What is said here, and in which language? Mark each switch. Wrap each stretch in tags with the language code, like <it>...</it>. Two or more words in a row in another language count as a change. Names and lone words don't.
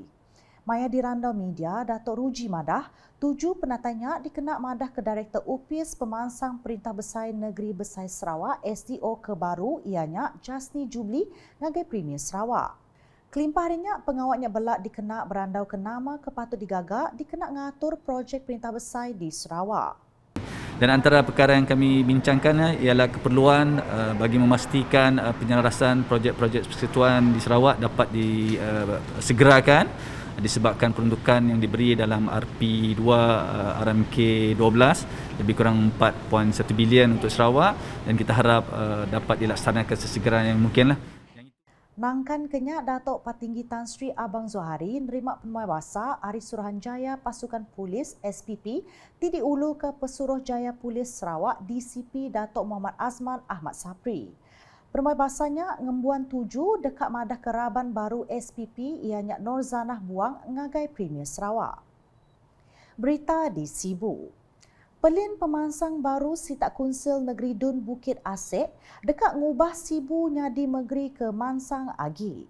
<iba>Maya dirandau media, Datuk Ruji madah, 7 penatanya dikena madah ke Direktor Upis Pemansang Perintah Besar Negeri Besar Sarawak SDO kebaru ianya Jasni Jubli ngagai Premier Sarawak. Kelimpah harinya pengawalnya belak dikena berandau ke nama kepatut digagak dikena ngatur projek Perintah Besar di Sarawak.</iba> <ms>Dan antara perkara yang kami bincangkan ialah keperluan bagi memastikan penyelarasan projek-projek persekutuan di Sarawak dapat disegerakan disebabkan peruntukan yang diberi dalam RP2 RMK 12 lebih kurang 4.1 bilion untuk Sarawak dan kita harap dapat dilaksanakan sesegera yang mungkinlah.</ms> <iba>Nangkan kenyak Datuk Patinggi Tan Sri Abang Zohari nerima penemui basah hari Suruhanjaya Pasukan Polis SPP di Ulu ke Pesuruhjaya Polis Sarawak DCP Datuk Muhammad Azman Ahmad Sapri. Penemui basahnya ngembuan 7 dekat madah keraban baru SPP ianya Norzanah Buang ngagai Premier Sarawak. Berita di Sibu. Pelin pemansang baru Sitak Kunsel Negeri Dun Bukit Asek dekat ngubah Sibu Nyadi Megeri ke Mansang Agi.</iba>